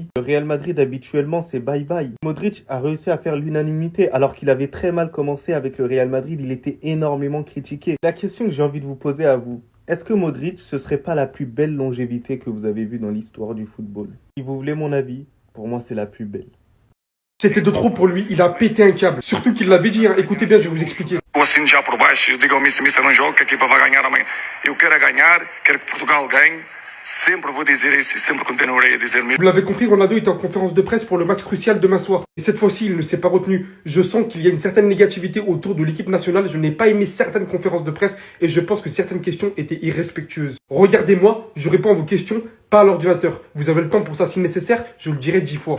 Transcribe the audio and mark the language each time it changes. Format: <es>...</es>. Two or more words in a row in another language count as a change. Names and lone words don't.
<fr>Le Real Madrid, habituellement, c'est bye-bye. Modric a réussi à faire l'unanimité alors qu'il avait très mal commencé avec le Real Madrid. Il était énormément critiqué. La question que j'ai envie de vous poser à vous, est-ce que Modric, ce serait pas la plus belle longévité que vous avez vue dans l'histoire du football? Si vous voulez mon avis, pour moi, c'est la plus belle. C'était de trop pour lui, il a pété un câble. Surtout qu'il l'avait dit, écoutez bien, je vais vous expliquer.</fr> <pt>Assim já por baixo, eu digo ao Missa, Missa não joga, que a equipa vai ganhar amanhã. Eu quero é ganhar, quero que Portugal ganhe. Sempre vou dizer isso e sempre continuarei a dizer mesmo.</pt> <fr>Vous l'avez compris, Ronaldo était en conférence de presse pour le match crucial demain soir. Et cette fois-ci, il ne s'est pas retenu. Je sens qu'il y a une certaine négativité autour de l'équipe nationale. Je n'ai pas aimé certaines conférences de presse et je pense que certaines questions étaient irrespectueuses. Regardez-moi, je réponds à vos questions pas à l'ordinateur. Vous avez le temps pour ça si nécessaire, je le dirai 10 fois.</fr>